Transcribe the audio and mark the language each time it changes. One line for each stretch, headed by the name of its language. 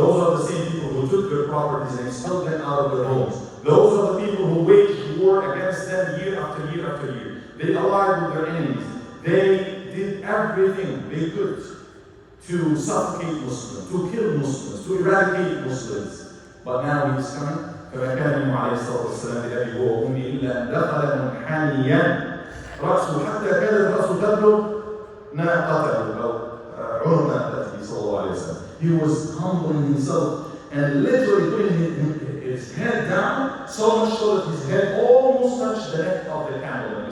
English: Those are the same people who took their properties and expelled them out of their homes. Those are the people who waged war against them year after year after year. They allied with their enemies. They did everything they could to suffocate Muslims, to kill Muslims, to eradicate Muslims. But now he's coming.
Arabic: فما كان النبي عليه الصلاة والسلام لأبي وأمي إلا أن دخل منحنيا رأسه حتى كانت رأسه تبلغ ناقته أو عنق ناقته صلى الله عليه وسلم.
English: He was humbling himself and literally putting his head down so much so that his head almost touched the neck of the camel.